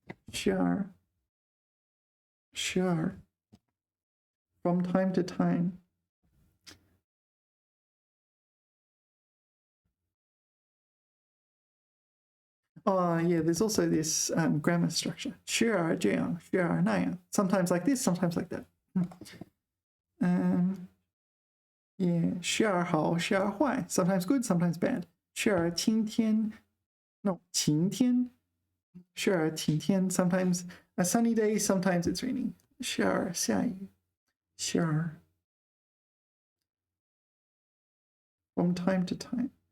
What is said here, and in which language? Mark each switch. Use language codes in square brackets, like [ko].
[zh] 时而.时而. [en] From time to time. Oh, yeah, there's also this grammar structure. [zh] 时而这样,时而那样. [en] Sometimes like this, sometimes like that. [zh] Yeah, 时而好,时而坏. [en] Sometimes good, sometimes bad. [zh] 时而晴天. [en] No, [zh] 晴天.时而晴天. [en] Sometimes a sunny day, sometimes it's raining. [zh] 时而下雨.时而. [en] From time to time.